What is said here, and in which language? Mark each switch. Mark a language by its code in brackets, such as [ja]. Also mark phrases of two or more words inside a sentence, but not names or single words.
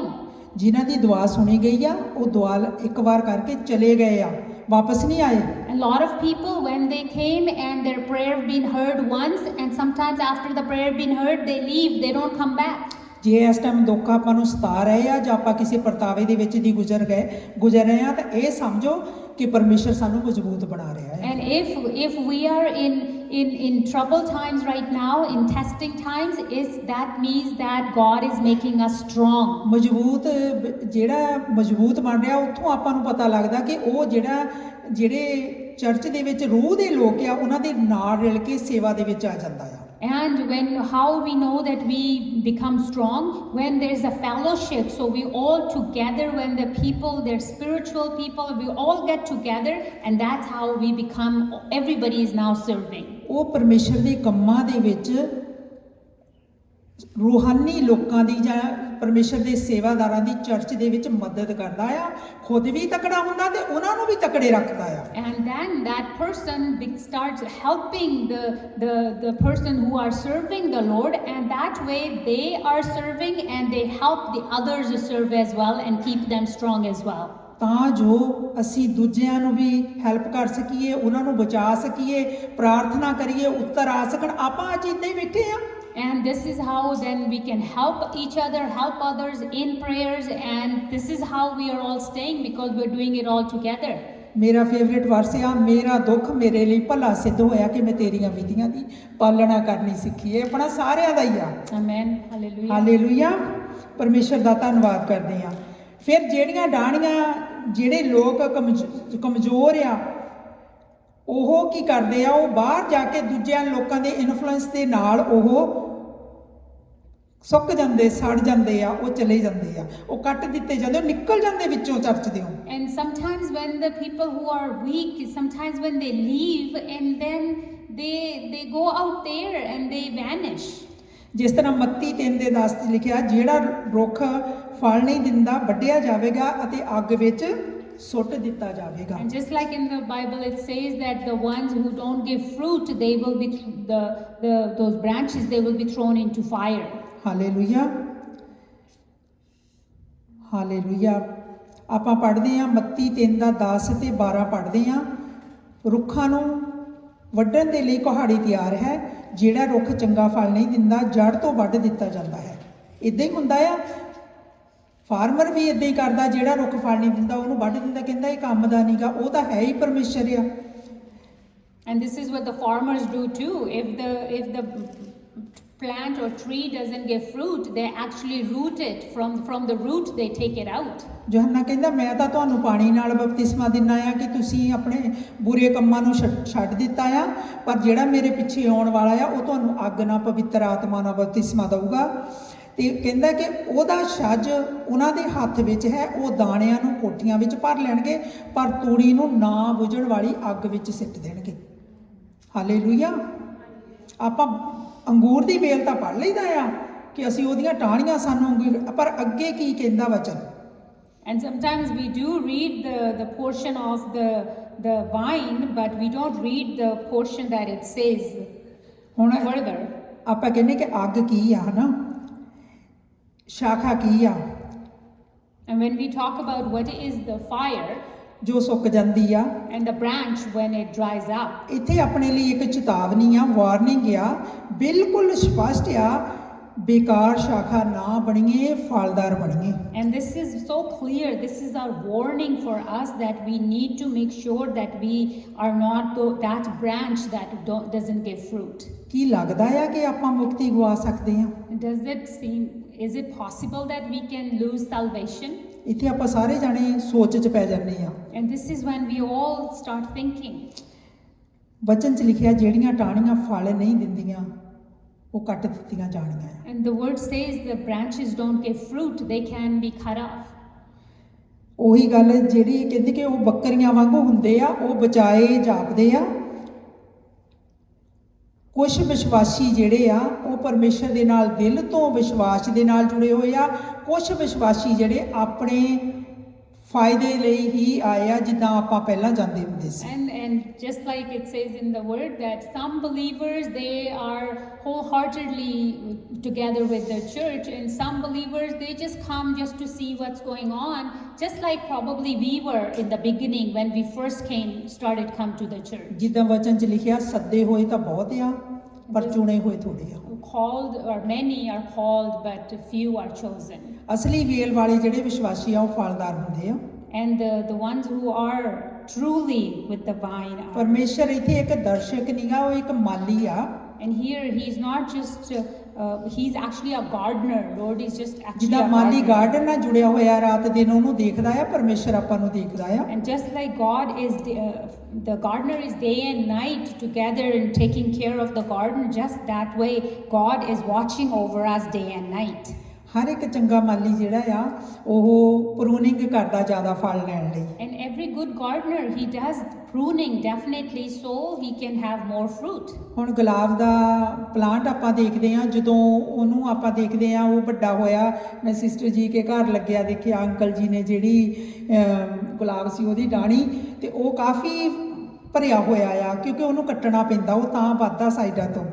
[pa] ਜਿਨ੍ਹਾਂ ਦੀ ਦੁਆ ਸੁਣੀ ਗਈ ਆ, ਉਹ ਦੁਆ ਇੱਕ ਵਾਰ ਕਰਕੇ ਚਲੇ ਗਏ ਆ, ਵਾਪਸ ਨਹੀਂ ਆਏ। [en] A lot of people, when they came and their prayer been heard once, and sometimes after the prayer been heard, they leave, they don't come back. [pa] ਜੇ ਇਸ ਟਾਈਮ ਦੁੱਖ ਆਪਾਂ ਨੂੰ ਸਤਾ ਰਹੇ ਆ ਜਾਂ ਆਪਾਂ ਕਿਸੇ ਪਰਤਾਵੇ ਦੇ ਵਿੱਚ ਦੀ ਗੁਜ਼ਰ ਰਹੇ ਆ, ਤਾਂ ਇਹ ਸਮਝੋ ਕਿ ਪਰਮੇਸ਼ਰ ਸਾਨੂੰ ਮਜ਼ਬੂਤ ਬਣਾ ਰਿਹਾ ਹੈ। [en] And if we are in trouble times right now, in testing times, that means that God is making us strong. [pa] ਜਿਹੜਾ ਮਜ਼ਬੂਤ ਬਣ ਰਿਹਾ, ਉੱਥੋਂ ਆਪਾਂ ਨੂੰ ਪਤਾ ਲੱਗਦਾ ਕਿ ਉਹ ਜਿਹੜੇ ਚਰਚ ਦੇ ਵਿੱਚ ਰੂਹ ਦੇ ਲੋਕ ਆ, ਉਹਨਾਂ ਦੇ ਨਾਲ ਰਲ ਕੇ ਸੇਵਾ ਦੇ ਵਿੱਚ ਆ ਜਾਂਦਾ ਆ। [en] And how we know that we become strong? When there's a fellowship, so we all together, when the people, they're spiritual people, we all get together, and that's how we become, everybody is now serving. [pa] ਉਹ ਪਰਮੇਸ਼ਰ ਦੇ ਕੰਮਾਂ ਦੇ ਵਿੱਚ ਰੂਹਾਨੀ ਲੋਕਾਂ ਦੀ ਜਾਂ ਪਰਮੇਸ਼ਰ ਦੇ ਸੇਵਾਦਾਰਾਂ ਦੀ ਚਰਚ ਦੇ ਵਿੱਚ ਮਦਦ ਕਰਦਾ ਆ, ਖੁਦ ਵੀ ਤਕੜਾ ਹੁੰਦਾ ਤੇ ਉਹਨਾਂ ਨੂੰ ਵੀ ਤਕੜੇ ਰੱਖਦਾ ਆ। [en] And then that person starts helping the person who are serving the Lord, and that way they are serving and they help the others to serve as well and keep them strong as well. [pa] ਤਾਂ ਜੋ ਅਸੀਂ ਦੂਜਿਆਂ ਨੂੰ ਵੀ ਹੈਲਪ ਕਰ ਸਕੀਏ, ਉਹਨਾਂ ਨੂੰ ਬਚਾ ਸਕੀਏ, ਪ੍ਰਾਰਥਨਾ ਕਰੀਏ, ਉੱਤਰ ਆ ਸਕਣ। ਆਪਾਂ ਅੱਜ ਇੱਦਾਂ ਹੀ ਬੈਠੇ ਆ। [en] And this is how then we can help each other, help others in prayers, and this is how we are all staying because we're doing it all together. [pa] ਮੇਰਾ [en] favorite verse [pa] ਆ, ਮੇਰਾ ਦੁੱਖ ਮੇਰੇ ਲਈ ਭਲਾ ਸਿੱਧ ਹੋਇਆ ਕਿ ਮੈਂ ਤੇਰੀਆਂ ਵਿਧੀਆਂ ਦੀ ਪਾਲਣਾ ਕਰਨੀ ਸਿੱਖੀ। ਇਹ ਆਪਣਾ ਸਾਰਿਆਂ ਦਾ ਹੀ ਆ। [en] Amen. Hallelujah. [pa] ਹਾਲੇਲੂਇਆ। ਪਰਮੇਸ਼ਰ ਦਾ ਧੰਨਵਾਦ ਕਰਦੇ ਆ। ਫਿਰ ਜਿਹੜੀਆਂ ਡਾਹਣੀਆਂ, ਜਿਹੜੇ ਲੋਕ ਕਮਜ਼ੋਰ ਆ, ਉਹ ਕੀ ਕਰਦੇ ਆ, ਉਹ ਬਾਹਰ ਜਾ ਕੇ ਦੂਜਿਆਂ ਲੋਕਾਂ ਦੇ ਇਨਫਲੂਐਂਸ ਦੇ ਨਾਲ ਉਹ ਸੁੱਕ ਜਾਂਦੇ, ਸੜ ਜਾਂਦੇ ਆ, ਉਹ ਚਲੇ ਜਾਂਦੇ ਆ, ਉਹ ਕੱਟ ਦਿੱਤੇ ਜਾਂਦੇ, ਉਹ ਨਿਕਲ ਜਾਂਦੇ ਵਿੱਚੋਂ ਚਰਚ ਦਿਓ। [en] And sometimes when the people who are weak, sometimes when they leave and then they go out there and they vanish. [pa] ਜਿਸ ਤਰ੍ਹਾਂ ਮੱਤੀ 3:10 'ਚ ਲਿਖਿਆ, ਜਿਹੜਾ ਰੁੱਖ ਫਲ ਨਹੀਂ ਦਿੰਦਾ ਵੱਢਿਆ ਜਾਵੇਗਾ ਅਤੇ ਅੱਗ ਵਿੱਚ ਸੁੱਟ ਦਿੱਤਾ ਜਾਵੇਗਾ। [en] And just like in the Bible it says that the ones who don't give fruit, they will be those branches, they will be thrown into fire. [pa] ਹਾਲੇਲੂਇਆ। ਹਾਲੇਲੂਇਆ। ਆਪਾਂ ਪੜ੍ਹਦੇ ਹਾਂ ਮੱਤੀ 3:10 ਤੇ 12 ਪੜ੍ਹਦੇ ਹਾਂ, ਰੁੱਖਾਂ ਨੂੰ ਵੱਢਣ ਦੇ ਲਈ ਕੁਹਾੜੀ ਤਿਆਰ ਹੈ, ਜਿਹੜਾ ਰੁੱਖ ਚੰਗਾ ਫਲ ਨਹੀਂ ਦਿੰਦਾ ਜੜ ਤੋਂ ਵੱਢ ਦਿੱਤਾ ਜਾਂਦਾ ਹੈ। ਇਦਾਂ ਹੀ ਹੁੰਦਾ ਆ, ਫਾਰਮਰ ਵੀ ਇਦਾਂ ਹੀ ਕਰਦਾ, ਜਿਹੜਾ ਰੁੱਖ ਫਲ ਨਹੀਂ ਦਿੰਦਾ ਉਹਨੂੰ ਵੱਢ ਦਿੰਦਾ, ਕਹਿੰਦਾ ਇਹ ਕੰਮ ਦਾ ਨਹੀਂਗਾ, ਉਹ ਤਾਂ ਹੈ ਹੀ ਪਰਮੇਸ਼ਰ ਆ। [en] And this is what the farmers do too. If the plant or tree doesn't give fruit, they actually root it from the root, they take it out. [pa] ਯੋਹੰਨਾ ਕਹਿੰਦਾ, ਮੈਂ ਤਾਂ ਤੁਹਾਨੂੰ ਪਾਣੀ ਨਾਲ ਬਪਤਿਸਮਾ ਦਿੰਦਾ ਆ ਕਿ ਤੁਸੀਂ ਆਪਣੇ ਬੁਰੇ ਕੰਮਾਂ ਨੂੰ ਛੱਡ ਦਿੱਤਾ ਆ, ਪਰ ਜਿਹੜਾ ਮੇਰੇ ਪਿੱਛੇ ਆਉਣ ਵਾਲਾ ਆ ਉਹ ਤੁਹਾਨੂੰ ਅੱਗ ਨਾਲ ਪਵਿੱਤਰ ਆਤਮਾ ਨਾਲ ਬਪਤਿਸਮਾ ਦਊਗਾ। ਤੇ ਕਹਿੰਦਾ ਕਿ ਉਹਦਾ ਛੱਜ ਉਹਨਾਂ ਦੇ ਹੱਥ ਵਿੱਚ ਹੈ, ਉਹ ਦਾਣਿਆਂ ਨੂੰ ਕੋਠੀਆਂ ਵਿੱਚ ਭਰ ਲੈਣਗੇ, ਪਰ ਤੂੜੀ ਨੂੰ ਨਾ ਬੁਝਣ ਵਾਲੀ ਅੱਗ ਵਿੱਚ ਸਿੱਟ ਦੇਣਗੇ। ਹਾਲੇਲੂਇਆ। ਆਪਾਂ ਅੰਗੂਰ ਦੀ ਵੇਲ ਤਾਂ ਪੜ੍ਹ ਲਈਦਾ ਆ ਕਿ ਅਸੀਂ ਉਹਦੀਆਂ ਟਾਹਣੀਆਂ ਸਾਨੂੰ ਅੰਗੂਰ, ਪਰ ਅੱਗੇ ਕੀ ਕਹਿੰਦਾ ਵਚਨ? [en] And sometimes we do read the portion of the vine, but we don't read the portion that it says [pa] ਹੁਣ [en] further. [pa] ਆਪਾਂ ਕਹਿੰਦੇ ਕਿ ਅੱਗ ਕੀ ਆ, ਹਨਾ? ਸ਼ਾਖਾ ਕੀ ਆ [en] And when we talk about what is the fire [pa] ਜੋ ਸੁੱਕ ਜਾਂਦੀ ਆ, [en] and the branch when it dries up, [pa] ਇੱਥੇ ਆਪਣੇ ਲਈ ਇੱਕ ਚੇਤਾਵਨੀ ਆ, ਵਾਰਨਿੰਗ ਆ, ਬਿਲਕੁਲ ਸਪਸ਼ਟ ਆ, ਬੇਕਾਰ ਸ਼ਾਖਾ ਨਾ ਬਣੀਏ, ਫਲਦਾਰ ਬਣੀਏ। [en] and this is so clear, this is our warning for us that we need to make sure that we are not that branch that doesn't give fruit. [pa] ਕੀ ਲੱਗਦਾ ਆ ਕਿ ਆਪਾਂ ਮੁਕਤੀ ਗਵਾ ਸਕਦੇ ਹਾਂ? [en] Is it possible that we can lose salvation? [pa] ਇੱਥੇ ਆਪਾਂ ਸਾਰੇ ਜਾਣੇ ਸੋਚ 'ਚ ਪੈ ਜਾਂਦੇ ਆ। [en] And this is when we all start thinking. [pa] ਵਚਨ 'ਚ ਲਿਖਿਆ ਜਿਹੜੀਆਂ ਟਾਹਣੀਆਂ ਫਲ ਨਹੀਂ ਦਿੰਦੀਆਂ ਉਹ ਕੱਟ ਦਿੱਤੀਆਂ ਜਾਣੀਆਂ ਆ। [en] And the word says the branches don't give fruit, they can be cut off. [pa] ਉਹੀ ਗੱਲ ਜਿਹੜੀ ਕਹਿੰਦੀ ਕਿ ਉਹ ਬੱਕਰੀਆਂ ਵਾਂਗੂ ਹੁੰਦੇ ਆ, ਉਹ ਬਚਾਏ ਜਾਪਦੇ ਆ। ਕੁਝ ਵਿਸ਼ਵਾਸੀ ਜਿਹੜੇ ਆ ਉਹ ਪਰਮੇਸ਼ਰ ਦੇ ਨਾਲ ਦਿਲ ਤੋਂ ਵਿਸ਼ਵਾਸ ਦੇ ਨਾਲ ਜੁੜੇ ਹੋਏ ਆ। ਕੁਝ ਵਿਸ਼ਵਾਸੀ ਜਿਹੜੇ ਆਪਣੇ ਫਾਇਦੇ ਲਈ ਹੀ ਆਏ ਆ, ਜਿੱਦਾਂ ਆਪਾਂ ਪਹਿਲਾਂ ਜਾਂਦੇ ਹੁੰਦੇ ਸੀ। [en] And just like it says in the word that some believers, they are wholeheartedly together with the church, and some believers, they just come just to see what's going on, just like probably we were in the beginning when we first started come to the church. [pa] ਜਿੱਦਾਂ ਵਚਨ 'ਚ ਲਿਖਿਆ ਸੱਦੇ ਹੋਏ ਤਾਂ ਬਹੁਤ ਆ, ਪਰ ਚੁਣੇ ਹੋਏ ਥੋੜੇ ਆ। [en] Called, or many are called, but few are chosen. [pa] ਅਸਲੀ ਵੇਲ ਵਾਲੇ ਜਿਹੜੇ ਵਿਸ਼ਵਾਸੀ ਆ ਉਹ ਫਲਦਾਰ ਹੁੰਦੇ ਆ। [en] And the ones who are truly with the vine are. [pa] ਪਰਮੇਸ਼ਰ ਇੱਥੇ ਇੱਕ ਦਰਸ਼ਕ ਨਹੀਂਗਾ, ਉਹ ਇੱਕ ਮਾਲੀ ਆ। [en] And here he's not just he's actually a gardener. Lord is just actually [pa] ਜਿੱਦਾਂ [en] a [pa] ਮਾਲੀ [en] gardener. [pa] ਗਾਰਡਨ ਨਾਲ ਜੁੜਿਆ ਹੋਇਆ, ਰਾਤ ਦਿਨ ਉਹਨੂੰ ਦੇਖਦਾ ਆ, ਪਰਮੇਸ਼ਰ ਆਪਾਂ ਨੂੰ ਦੇਖਦਾ ਆ। [en] And just like God is the gardener is day and night together and taking care of the garden, just that way God is watching over us day and night. [pa] ਹਰ ਇੱਕ ਚੰਗਾ ਮਾਲੀ ਜਿਹੜਾ ਆ ਉਹ ਪ੍ਰੂਨਿੰਗ ਕਰਦਾ ਜ਼ਿਆਦਾ ਫਲ ਲੈਣ ਲਈ। [en] And every good gardener, he does pruning definitely so he can have more fruit. [pa] ਹੁਣ ਗੁਲਾਬ ਦਾ ਪਲਾਂਟ ਆਪਾਂ ਦੇਖਦੇ ਆ, ਜਦੋਂ ਉਹਨੂੰ ਆਪਾਂ ਦੇਖਦੇ ਆ ਉਹ ਵੱਡਾ ਹੋਇਆ, ਮੈਂ ਸਿਸਟਰ ਜੀ ਕੇ ਘਰ ਲੱਗਿਆ ਦੇਖਿਆ, ਅੰਕਲ ਜੀ ਨੇ ਜਿਹੜੀ ਗੁਲਾਬ ਸੀ ਉਹਦੀ ਡਾਣੀ, ਤੇ ਉਹ ਕਾਫੀ ਭਰਿਆ ਹੋਇਆ ਆ, ਕਿਉਂਕਿ ਉਹਨੂੰ ਕੱਟਣਾ ਪੈਂਦਾ, ਉਹ ਤਾਂ ਵੱਧਦਾ ਸਾਈਡਾਂ ਤੋਂ।